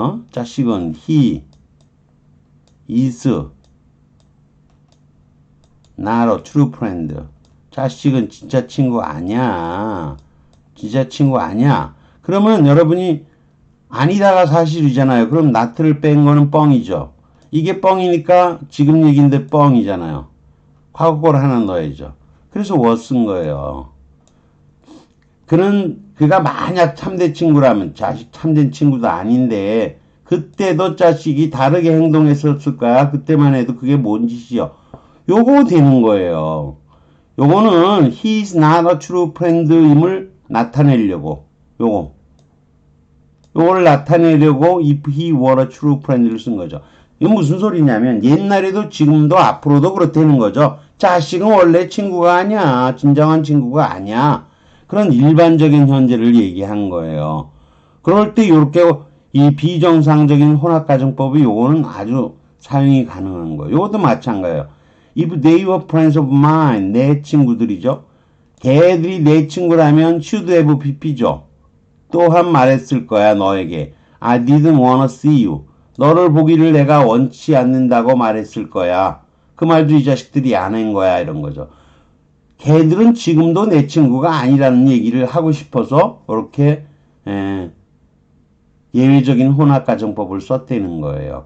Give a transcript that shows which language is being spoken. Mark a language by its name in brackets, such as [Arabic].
[English] 자식은 he is not a true friend. [Korean] 자식은 진짜 친구 아니야. 진짜 친구 아니야. 그러면 여러분이 아니다가 사실이잖아요. 그럼 not를 뺀 거는 뻥이죠. 이게 뻥이니까 지금 얘기인데 뻥이잖아요. 과거걸 하나 넣어야죠. 그래서 was 쓴 거예요. 그가 만약 참된 친구라면 자식 참된 친구도 아닌데 그때도 자식이 다르게 행동했었을 거야. 그때만 해도 그게 뭔 짓이요. 요거 되는 거예요. 요거는 [English] he is not a true friend [Korean] 임을 나타내려고 요거를 나타내려고 [English] if he were a true friend [Korean] 를 쓴 거죠. 이건 무슨 소리냐면 옛날에도 지금도 앞으로도 그렇다는 거죠. 자식은 원래 친구가 아니야. 진정한 친구가 아니야. 그런 일반적인 현재를 얘기한 거예요. 그럴 때 이렇게 이 비정상적인 혼합가정법이 요거는 아주 사용이 가능한 거예요. 요것도 마찬가지예요. [English] If they were friends of mine, [Korean] 내 친구들이죠. 걔들이 내 친구라면 [English] should have pp [Korean] 죠. 또한 말했을 거야 너에게. [English] I didn't wanna see you. [Korean] 너를 보기를 내가 원치 않는다고 말했을 거야. 그 말도 이 자식들이 안 한 거야 이런 거죠. 걔들은 지금도 내 친구가 아니라는 얘기를 하고 싶어서 이렇게 예외적인 혼합가정법을 썼다는 거예요.